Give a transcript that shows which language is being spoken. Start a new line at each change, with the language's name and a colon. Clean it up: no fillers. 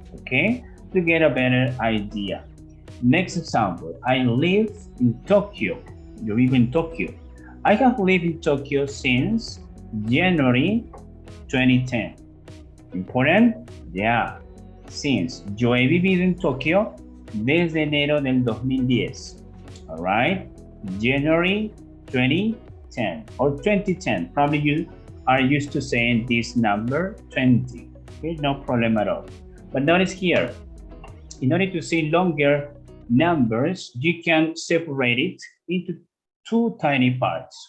English: Okay, to get a better idea. Next example, I live in Tokyo.
Spanish: Yo vivo en Tokyo.
English: I have lived in Tokyo since January 2010. Important? Yeah. Since.
Spanish: Yo he vivido en Tokio desde enero del 2010.
English: Alright? January 2010 or 2010. Probably you are used to saying this number 20. Okay, no problem at all. But notice here, in order to say longer numbers, you can separate it into two tiny parts.